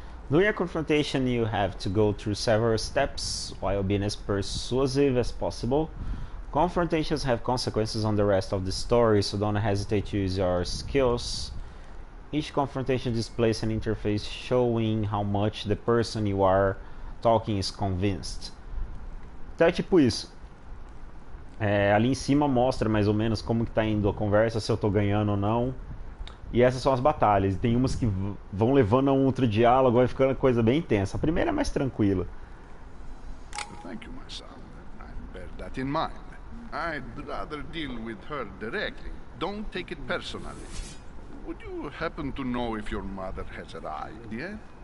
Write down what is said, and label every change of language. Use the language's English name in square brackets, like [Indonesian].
[English] During a confrontation, you have to go through several steps while being as persuasive as possible. Confrontations have consequences on the rest of the story, so don't hesitate to use your skills. Each confrontation displays an interface showing how much the person you are talking is convinced. [Portuguese] Então é tipo isso. Ali em cima mostra mais ou menos como que tá indo a conversa, se eu tô ganhando ou não. E essas são as batalhas. E tem umas que vão levando a um outro diálogo, vai ficando a coisa bem intensa. A primeira é mais tranquila. [English] Thank you, my son. I bear that in mind. I'd rather deal with her directly. Don't take it personally. Would you happen to know if your mother has arrived yet?